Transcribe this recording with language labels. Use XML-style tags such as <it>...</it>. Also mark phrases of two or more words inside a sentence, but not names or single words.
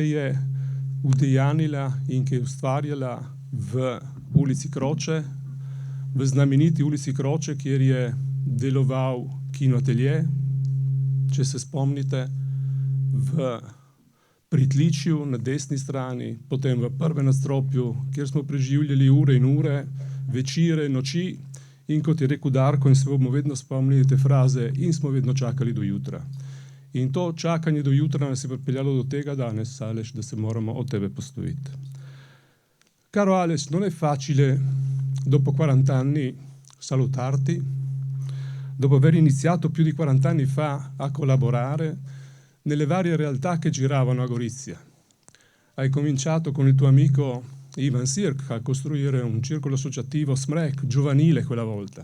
<sl>je udejanila in ki je ustvarjala v ulici Kroče, v znameniti ulici Kroče, kjer je deloval kinoatelje, če se spomnite, v pritličju na desni strani, potem v prvem nadstropju, kjer smo preživljali ure in ure, večere, noči, in kot je rekel Darko, in se bomo vedno spomnili te fraze, in smo vedno čakali do jutra. In to čakanje do jutra nas je pripeljalo do tega danes, Aleš, da se moramo od tebe posloviti.</sl> <it>Caro Aleš, non è facile, dopo 40 anni, salutarti, dopo aver iniziato più di 40 anni fa a collaborare nelle varie realtà che giravano a Gorizia. Hai cominciato con il tuo amico Ivan Sirk a costruire un circolo associativo SMREC, giovanile quella volta.</it>